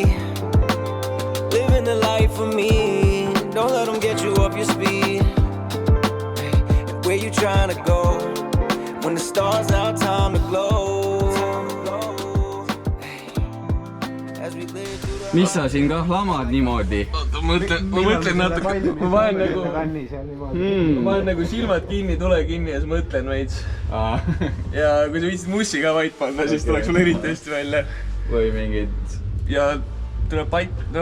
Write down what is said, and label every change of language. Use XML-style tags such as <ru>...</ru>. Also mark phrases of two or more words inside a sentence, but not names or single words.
<en>Living the life for me. Don't let them get you off your speed. And where you trying to go? When the stars out, time to glow. As we live through the...</en> <et>Mis sa siin kah lamad niimoodi? Oota, ma mõtlen natuke. Ma panen nagu silmad kinni, tule kinni ja siis mõtlen veits. Ja kui sa viitsid mussi ka vait panna, siis tuleks sul eriti hästi välja. Või mingid... Ja tuleb pait, no...</et>